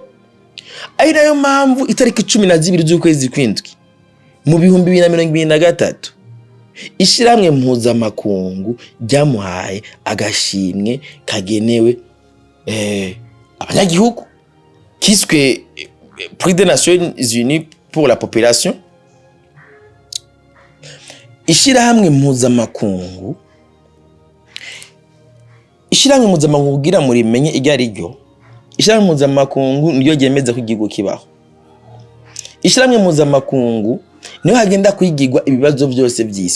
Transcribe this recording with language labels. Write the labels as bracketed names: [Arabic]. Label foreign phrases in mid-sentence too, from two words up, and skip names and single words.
[Rundi] Ari nayo mpamvu itariki 12 z'ukwezi kw'indwi mu 2023 ishiramwe mpuzamakungu ryamuhaye agashimwe kagenewe abanyagihugu kiswe Prix des Nations Unies pour la population. Ishiramwe mpuzamakungu kugira muri menye igari ryo. Ishiramwe mpuzamakungu niyo ryemeza ko igihugu kibaho. Ishiramwe mpuzamakungu niyo hagenda kwigirwa ibibazo byose by'isi.